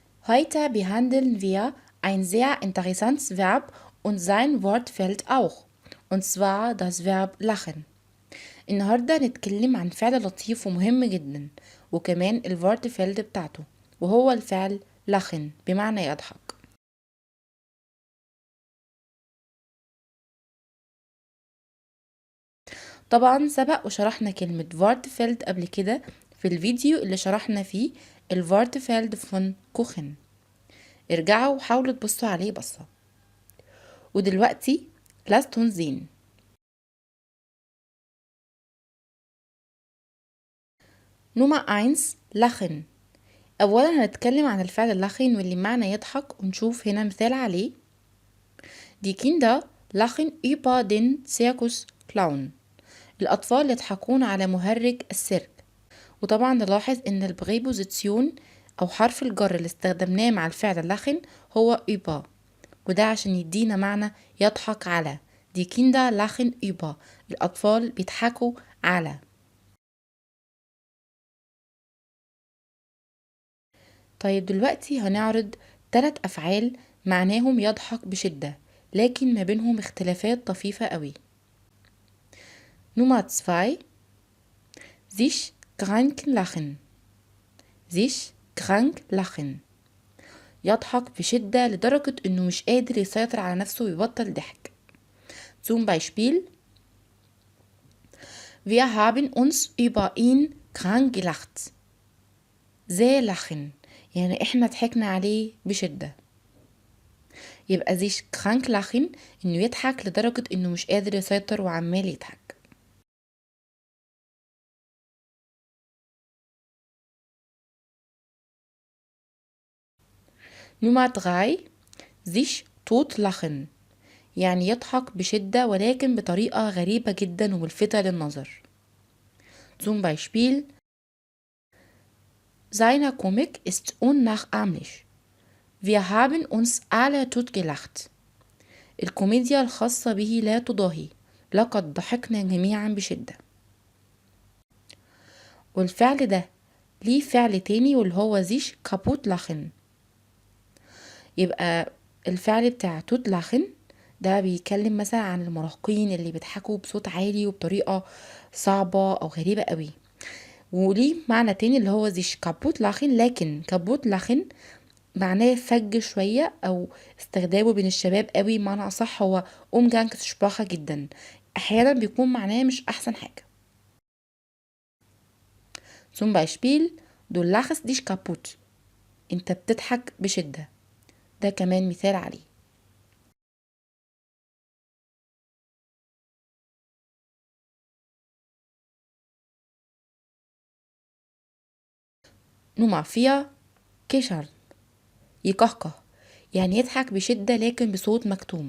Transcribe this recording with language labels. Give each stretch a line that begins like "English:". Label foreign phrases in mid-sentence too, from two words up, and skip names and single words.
German: Heute behandeln wir ein sehr interessantes Verb und sein Wortfeld auch. Und zwar das Verb lachen.
Arabic: النهاردة نتكلم عن فعل لطيف ومهم جدا وكمان الورتفيلد بتاعته وهو الفعل lachen بمعنى يضحك. طبعا سبق وشرحنا كلمة Wortfeld قبل كده في الفيديو اللي شرحنا فيه
German: Wortfeld von Kochen.
Arabic: ارجعوا وحاولوا تبصوا عليه بصة.
German: ودلوقتي lasst uns sehen.
Arabic: نمرة 1 lachen. أولا هنتكلم عن الفعل lachen واللي معنى يضحك ونشوف هنا مثال عليه.
German: Die Kinder lachen über den Zirkusclown.
Arabic: الأطفال يضحكون على مهرج السيرك. وطبعا نلاحظ ان البريبوزيسيون او حرف الجر اللي استخدمناه مع الفعل lachen هو über وده عشان يدينا معنى يضحك على.
German: Die Kinder lachen über.
Arabic: الأطفال بيضحكوا على. طيب دلوقتي هنعرض 3 أفعال معناهم يضحك بشدة لكن ما بينهم اختلافات طفيفة قوي.
German: نمرة 2 sich krank lachen. sich krank lachen
Arabic: يضحك بشدة لدرجة انه مش قادر يسيطر على نفسه ويبطل ضحك.
German: Zum Beispiel Wir haben uns über ihn krank gelacht. sehr lachen
Arabic: يعني احنا ضحكنا عليه بشدة. يبقى
German: sich krank lachen
Arabic: انه يضحك لدرجة انه مش قادر يسيطر وعمال يضحك. نمرة 3
German: sich totlachen
Arabic: يعني يضحك بشدة ولكن بطريقة غريبة جدا وملفتة للنظر.
German: Zum Beispiel Seine Komik ist unnachahmlich. Wir haben uns alle totgelacht.
Arabic: الكوميديا الخاصة به لا تضاهي. لقد ضحكنا جميعا بشدة. والفعل ده ليه فعل تاني واللي هو
German: sich kaputt lachen.
Arabic: يبقى الفعل بتاع
German: tot lachen
Arabic: ده بيتكلم مثلا عن المراهقين اللي بيضحكوا بصوت عالي وبطريقة صعبة او غريبة قوي. وليه معنى تاني اللي هو
German: sich kaputt lachen
Arabic: لكن
German: kaputt lachen
Arabic: معناه فج شوية او استخدامه بين الشباب قوي. معنى اصح هو umgangssprache جدا. احيانا بيكون معناه مش احسن حاجة.
German: zum Beispiel du lachst dich kaputt.
Arabic: انت بتضحك بشدة. ده كمان مثال عليه. نمرة 4 كشر يكهكه يعني يضحك بشدة لكن بصوت مكتوم.